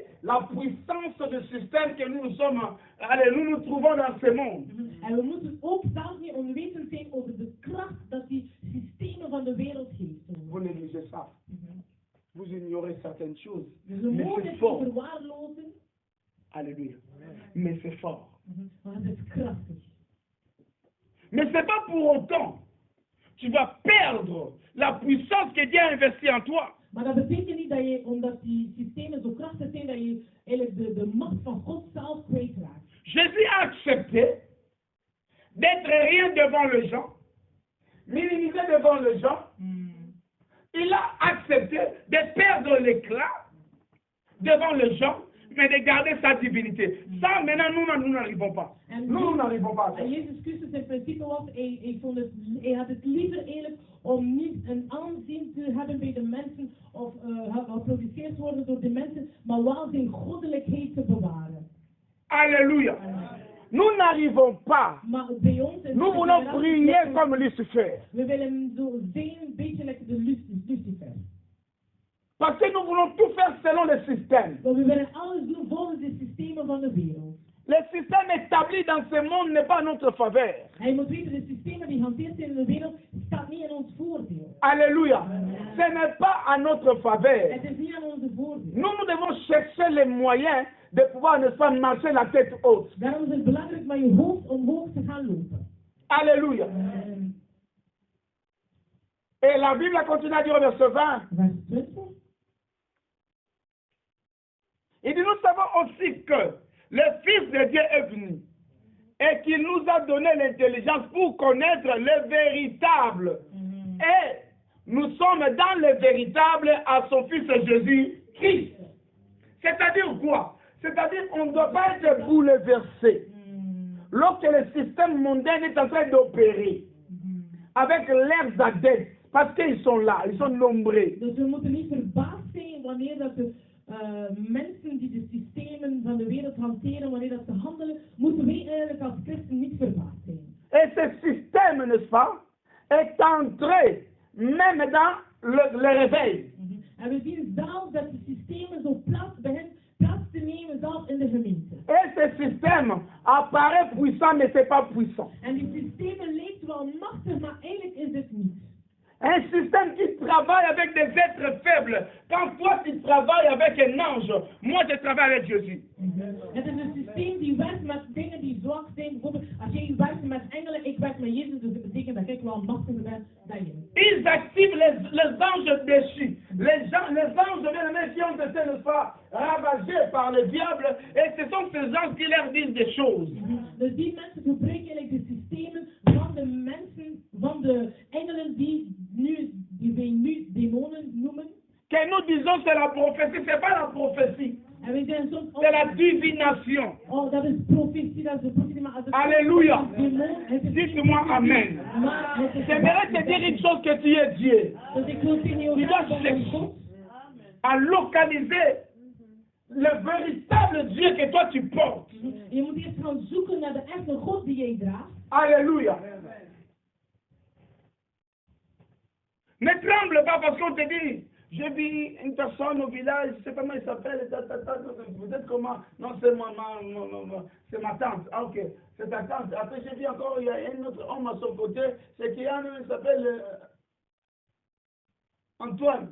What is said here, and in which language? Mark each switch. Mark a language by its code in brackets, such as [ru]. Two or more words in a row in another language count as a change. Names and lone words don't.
[fr] la puissance du système que nous sommes, allez, nous trouvons dans ce monde. [nl] En we moeten ook zelf niet onwetend zijn over de kracht dat die systemen van de wereld geeft. [fr] Vous négligez ça. Vous ignorez certaines choses. [nl] Dus we [fr] Mais [nl] mogen [fr] c'est [nl] het [fr] fort. [nl] niet verwaarlozen, [fr] Alléluia. Mais c'est fort. [nl] maar het is krachtig. [fr] Mais ce n'est pas pour autant tu vas perdre la puissance que Dieu a investie en toi. [nl] Maar dat betekent niet dat je, omdat die systemen zo krachtig zijn, dat je eigenlijk de macht van God zelf kwijtraakt. [fr] Jésus a accepté d'être rien devant les gens, minimisé devant les gens. Il a accepté de perdre l'éclat devant les gens, mais de garder sa divinité. Ça, maintenant, nous n'arrivons pas. Nous n'arrivons pas à ça. [nl] En Jezus Christus in principe was, hij had het liever eigenlijk om niet een aanzien te hebben bij de mensen of geproduceerd worden door de mensen, maar wel zijn goddelijkheid te bewaren. [fr] Alléluia. Nous n'arrivons pas. [nl] Maar bij ons is [fr] Nous voulons prier comme Lucifer. [nl] we willen zo zijn, een beetje like de Lucifer. [fr] Parce que nous voulons tout faire selon le système. [nl] Maar we willen alles doen volgens de systemen van de wereld. [fr] Le système établi dans ce monde n'est pas à notre faveur. [nl] En je moet weten, de systemen die gehanteerd zijn in de wereld, staat niet in ons voordeel. [fr] Alléluia. Ce n'est pas à notre faveur. [nl] Het is niet aan onze voordeel. [fr] Nous devons chercher les moyens de pouvoir, n'est-ce pas, marcher la tête haute. [nl] Daarom is het belangrijk met je hoofd omhoog te gaan lopen. [fr] Alléluia. Et la Bible continue à dire au verset 20. [nl] Vers 20. [fr] Il dit, nous savons aussi que le Fils de Dieu est venu et qu'il nous a donné l'intelligence pour connaître le véritable. Et nous sommes dans le véritable à son Fils Jésus-Christ. C'est-à-dire quoi? C'est-à-dire qu'on ne doit pas être bouleversé lorsque le système mondain est en train d'opérer avec leurs adeptes, parce qu'ils sont là, ils sont nombreux. [nl] Dus we moeten niet verbaasd zijn wanneer dat de mensen die de systemen van de wereld hanteren, wanneer dat ze handelen, moeten wij eigenlijk als christen niet verbaasd zijn. [fr] Et ce système, n'est-ce pas, est entré même dans le réveil. [nl] En we zien zelf dat de systemen zo plaats te nemen, zelf in de gemeente. [fr] Et ce système apparaît puissant, mais ce n'est pas puissant. [nl] En die systemen lijkt wel machtig, maar eigenlijk is het niet. [fr] Un système qui travaille avec des êtres faibles. Quand toi tu travailles avec un ange, moi je travaille avec Jésus. [nl] Het is een systeem die werkt met dingen die zwak zijn. Bijvoorbeeld, als jij werkt met engelen, ik werk met Jezus, dus dat betekent dat ik wel machtiger ben dan je. [fr] Ils activent les anges déchus. Les anges bien-aimés qui ont été, n'est-ce pas, ravagés par le diable. Et ce sont ces anges qui leur disent des choses. [nl] Dus die mensen gebruiken eigenlijk de systemen van de mensen, van de engelen die wij nu demonen noemen. [fr] Que nous disons c'est la prophétie, c'est pas la prophétie. [nl] En wij zijn soms [fr] C'est la divination. [nl] oh, dat is profetie, dat is de profetie, maar als het [fr] Alléluia. [nl] demon, [fr] Dites-moi Amen. [nl] maar het is [fr] J'aimerais te dire une chose que tu es Dieu. [nl] dus ik wil tegen jou [fr] Tu dois [nl] zeggen, dat is [fr] chercher [nl] God. [fr] à localiser le véritable Dieu que toi tu portes. [nl] Je moet eerst gaan zoeken naar de echte God die jij draagt. [fr] Alléluia. Ne tremble pas parce qu'on te dit, j'ai vu une personne au village, je ne sais pas comment il s'appelle, vous êtes comment? Non, c'est ma tante. Ah, ok, c'est ta tante. Après, j'ai vu encore, il y a un autre homme à son côté, c'est qui, il s'appelle Antoine.